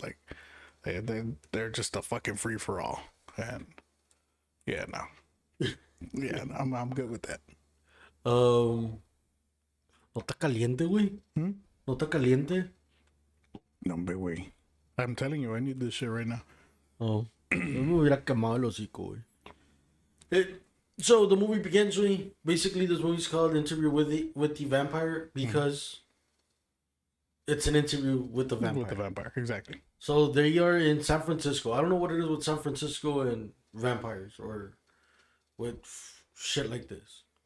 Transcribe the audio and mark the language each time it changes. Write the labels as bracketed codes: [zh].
[en] Like, they're just a fucking free for all. And yeah, no, yeah, no, I'm good with that. [es] No está caliente, güey. No está caliente. [en] No, big way. I'm telling you, I need this shit right now. [es] Oh, me hubiera quemado el hocico, güey. [en] So the movie begins, güey. Basically, this movie's called Interview with the Vampire because It's an interview with the vampire. With the vampire, exactly. So they are in San Francisco. I don't know what it is with San Francisco and vampires or with shit like this.